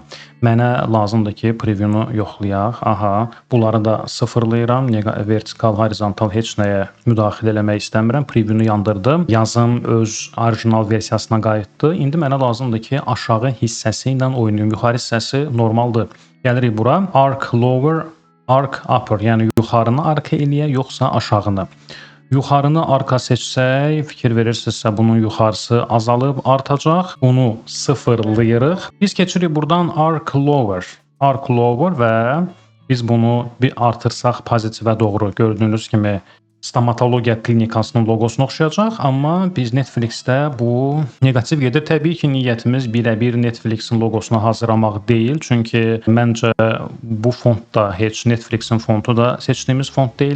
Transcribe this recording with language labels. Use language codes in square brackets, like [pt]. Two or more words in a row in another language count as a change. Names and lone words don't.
[az] Mənə lazımdır ki, preview'nu yoxlayaq. Aha, bunları da sıfırlayıram, vertikal, horizontal heç nəyə müdaxilə eləmək istəmirəm. Preview'nu yandırdım, yazım öz orijinal versiyasına qayıtdı. İndi mənə lazımdır ki, aşağı hissəsi ilə oynayım, yuxarı hissəsi normaldır. Gəlirik bura, [en] arc lower, arc upper, [az] yəni yuxarını arka eləyə, yoxsa aşağını. Yuxarını arka seçsək, fikir verirsinizsə bunun yuxarısı azalıb artacaq. Bunu sıfırlayırıq. Biz keçirik buradan [en] arc lower. Arc lower [az] və biz bunu bir artırsaq pozitivə doğru gördüyünüz kimi stomatologiya klinikasının logosuna oxşayacaq. Amma biz Netflix'də bu neqativ gedir. Təbii ki, niyyətimiz birə-bir Netflix'in logosuna hazırlamaq deyil. Çünki məncə bu font da heç Netflix'in fontu da seçdiyimiz font deyil.